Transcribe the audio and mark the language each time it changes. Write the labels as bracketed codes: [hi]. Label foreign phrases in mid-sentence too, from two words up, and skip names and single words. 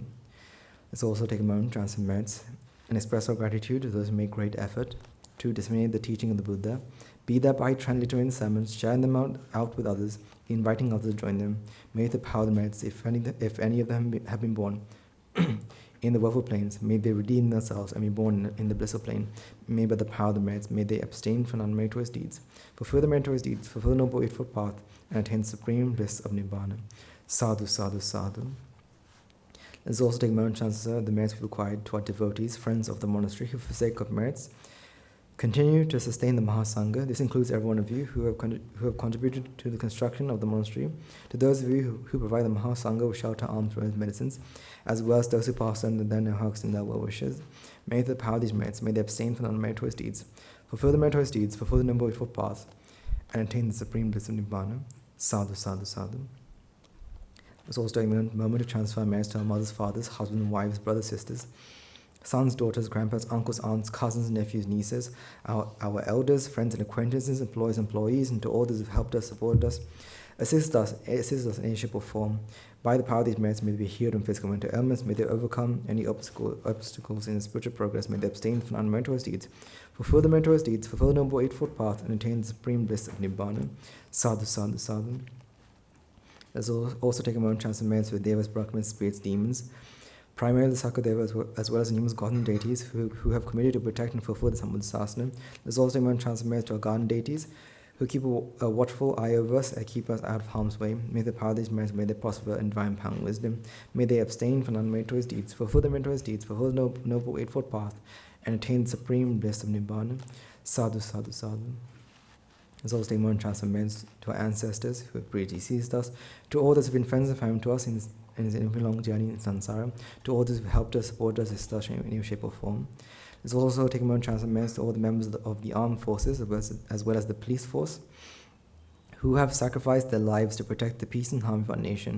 [en] Let's also take a moment to transfer merits and express our gratitude to those who make great effort to disseminate the teaching of the Buddha, be that by transliterating sermons, sharing them out with others, inviting others to join them. May the power of the merits, if any of them have been born in the woeful plains, may they redeem themselves and be born in the blissful plain. May by the power of the merits, may they abstain from unmeritorious deeds, fulfill the meritorious deeds, fulfill the noble eightfold path, and attain supreme bliss of Nibbana. [pi] Sadhu, sadhu, sadhu. [en] Let's also take a moment to transfer the merits we've acquired to our devotees, friends of the monastery, who for sake of merits continue to sustain the Mahasangha. This includes every one of you who have contributed to the construction of the monastery, to those of you who provide the Mahasangha with shelter, arms, robes, medicines, as well as those who pass on their hugs and their well wishes. May the power of these merits, may they abstain from unmeritorious deeds, fulfill the meritorious deeds, fulfill the noble eightfold path, and attain the supreme bliss of Nibbana. [pi] Sadhu, sadhu, sadhu. [en] It's also a moment to transfer merits to our mothers, fathers, husbands, wives, brothers, sisters, sons, daughters, grandparents, uncles, aunts, cousins, nephews, nieces, our elders, friends and acquaintances, employees, and to all those who have helped us, supported us, assist us in any shape or form. By the power of these merits, may they be healed from physical and mental ailments, may they overcome any obstacles in spiritual progress, may they abstain from unmeritorious deeds, fulfill the meritorious deeds, fulfill the noble eightfold path, and attain the supreme bliss of Nibbana. [pi] Sadhu, sadhu, sadhu. [en] Let's also take a moment to transfer merits with devas, brahmins, spirits, demons, primarily the Sakadevas, as well as numerous godly deities who have committed to protect and fulfill the Sambuddhasana. There's also a moment to transfer merits to our garden deities, who keep a watchful eye over us and keep us out of harm's way. May the power of these merits, may they prosper in divine power and wisdom. May they abstain from unmeritorious deeds, fulfill the meritorious deeds, fulfill the noble eightfold path, and attain the supreme bliss of Nibbana. [pi] Sadhu, sadhu, sadhu. [en] There's also a moment to transfer merits to our ancestors who have predeceased us, to all those who have been friends and family to us in this long journey in samsara, to all those who have helped us, supported us, assisted us in any shape or form. Let's also take a moment to transfer merits to all the members of the armed forces, as well as the police force, who have sacrificed their lives to protect the peace and harmony of our nation.